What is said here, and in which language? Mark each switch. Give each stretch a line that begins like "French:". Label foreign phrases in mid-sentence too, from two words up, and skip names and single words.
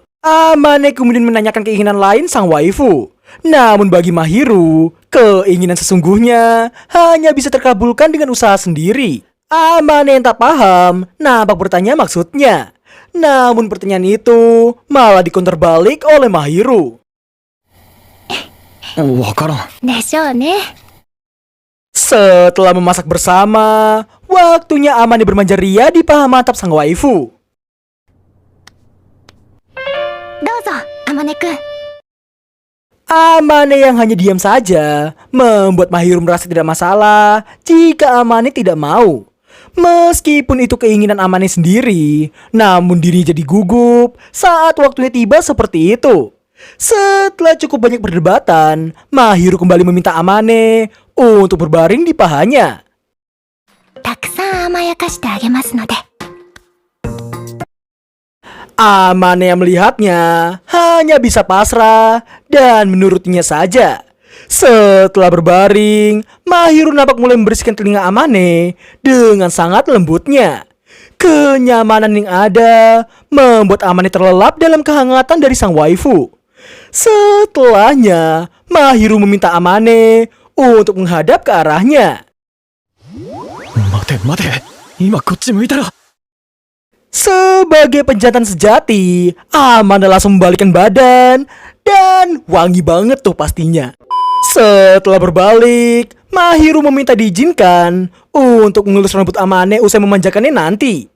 Indonesian: Amane kemudian menanyakan keinginan lain sang waifu. Namun bagi Mahiru, keinginan sesungguhnya hanya bisa terkabulkan dengan usaha sendiri. Amane yang tak paham nampak bertanya maksudnya. Namun pertanyaan itu malah dikonter balik oleh Mahiru.
Japanese: わからん。でしょうね。
Indonesian: Setelah memasak bersama, waktunya Amane bermanja ria di paha mantap sang waifu.
Japanese: どうぞ、あまねくん。
Indonesian: Amane yang hanya diam saja membuat Mahiru merasa tidak masalah jika Amane tidak mau. Meskipun itu keinginan Amane sendiri, namun dirinya jadi gugup saat waktunya tiba seperti itu. Setelah cukup banyak perdebatan, Mahiru kembali meminta Amane untuk berbaring di pahanya.
Japanese: たくさん甘やかしてあげますので。
Indonesian: Amane yang melihatnya hanya bisa pasrah dan menurutinya saja. Setelah berbaring, Mahiru nampak mulai membersihkan telinga Amane dengan sangat lembutnya. Kenyamanan yang ada membuat Amane terlelap dalam kehangatan dari sang waifu. Setelahnya, Mahiru meminta Amane untuk menghadap ke arahnya.
Japanese: 待て待て。今こっち向いたら。
Indonesian: Sebagai penjantan sejati, Amane langsung membalikkan badan dan wangi banget tuh pastinya. Setelah berbalik, Mahiru meminta diizinkan untuk mengelus rambut Amane usai memanjakannya nanti.